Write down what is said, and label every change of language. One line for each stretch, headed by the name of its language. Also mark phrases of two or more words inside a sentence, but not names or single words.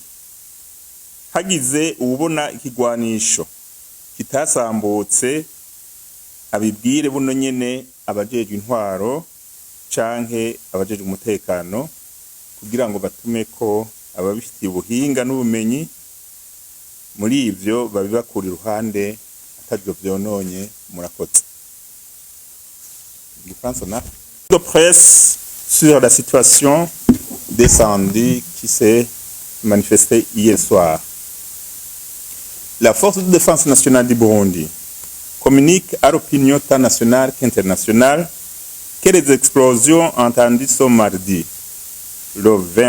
Rundi: Hagize ubona ikigwanisho kitasambutse abibwire buno nyene abajejwe intwaro canke abajejwe umutekano kugira ngo batume ko ababifitiye ubuhinga n'ubumenyi muri ivyo babibakura iruhande atavyo vyononye. Murakoze.
French: De presse sur la situation d'incendie qui s'est manifestée hier soir. La Force de défense nationale du Burundi communique à l'opinion tant nationale qu'internationale que les explosions entendues ce mardi, le